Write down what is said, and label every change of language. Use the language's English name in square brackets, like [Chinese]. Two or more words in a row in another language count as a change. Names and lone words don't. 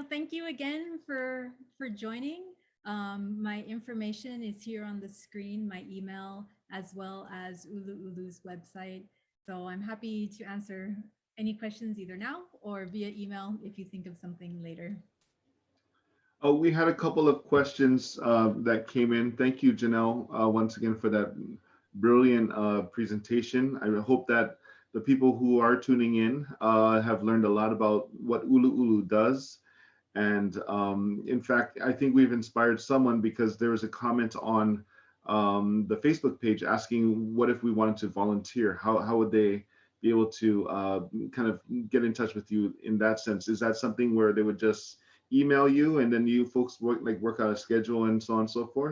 [English] Thank you again for joining. My information is here on the screen, my email, as well as ʻUluʻulu's website. So I'm happy to answer any questions either now or via email if you think of something later. Oh, we had a couple of questions that came in. Thank you, Janelle, once again for that brilliant presentation. I hope that the people who are tuning in have learned a lot about what ʻUluʻulu does. And in fact, I think we've inspired someone because there was a comment on the Facebook page asking what if we wanted to volunteer? How would they be able to kind of get in touch with you in that sense? Is that something where they would just email you and then you folks work out a schedule and so on and so forth?